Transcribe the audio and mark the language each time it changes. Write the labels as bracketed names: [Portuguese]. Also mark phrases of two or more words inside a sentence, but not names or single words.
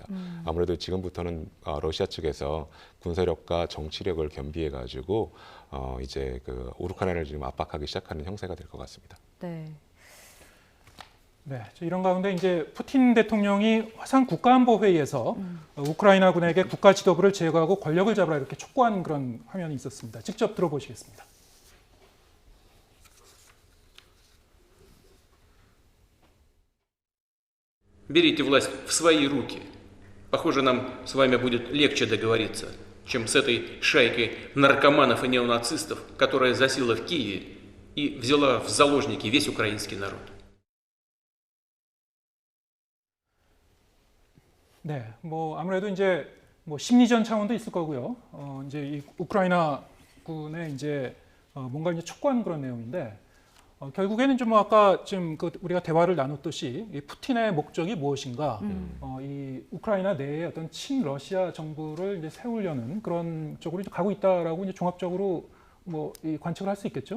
[Korean] 아무래도 지금부터는 러시아 측에서 군사력과 정치력을 겸비해가지고 우크라이나를 지금 압박하기 시작하는 형세가 될 것 같습니다. 네. 네, 이런 가운데 이제 푸틴 대통령이 화상 국가안보회의에서 우크라이나군에게 국가 지도부를 제거하고 권력을 잡으라 이렇게 촉구한 그런 화면이 있었습니다. 직접 들어보시겠습니다. [Russian] Берите власть в свои руки. Похоже, нам с вами будет легче договориться, чем с этой шайкой наркоманов и неонацистов, которая засела в Киеве и взяла в заложники весь украинский народ. [Korean] 네, 뭐 아무래도 이제 뭐 심리전 차원도 있을 거고요. 이제 이 우크라이나 군의 이제 뭔가 이제 촉구한 그런 내용인데 결국에는 좀 아까 지금 우리가 대화를 나눴듯이 이 푸틴의 목적이 무엇인가, 이 우크라이나 내에 어떤 친러시아 정부를 이제 세우려는 그런 쪽으로 이제 가고 있다라고 이제 종합적으로 뭐 이 관측을 할 수 있겠죠?